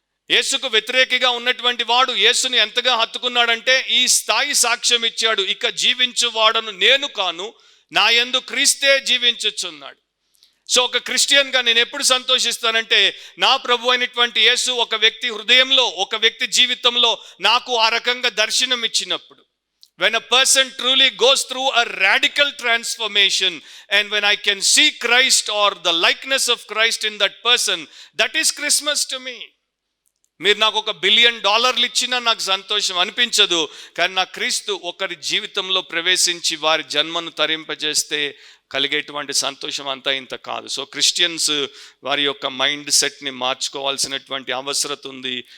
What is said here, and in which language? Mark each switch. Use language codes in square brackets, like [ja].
[te] యేసుకు వ్యతిరేకిగా ఉన్నటువంటి వాడు యేసుని ఎంతగా హత్తుకున్నాడంటే ఈ స్థాయి సాక్ష్యం ఇచ్చాడు, ఇక జీవించువాడను నేను కాను, నా యందు క్రీస్తే జీవించుచున్నాడు. సో ఒక క్రిస్టియన్గా నేను ఎప్పుడు సంతోషిస్తానంటే, నా ప్రభు అయినటువంటి యేసు ఒక వ్యక్తి హృదయంలో, ఒక వ్యక్తి జీవితంలో నాకు ఆ రకంగా దర్శనం ఇచ్చినప్పుడు. [en] When a person truly goes through a radical transformation and when I can see Christ or the likeness of Christ in that person, that is Christmas to me. [te] మీరు నాకు $1 బిలియన్ ఇచ్చినా నాకు సంతోషం అనిపించదు, కానీ నా క్రీస్తు ఒకరి జీవితంలో ప్రవేశించి వారి జన్మను తరింపజేస్తే కలిగేటువంటి సంతోషం అంతా ఇంత కాదు. సో క్రిస్టియన్స్ వారి యొక్క మైండ్ సెట్ని మార్చుకోవాల్సినటువంటి అవసరం ఉంది.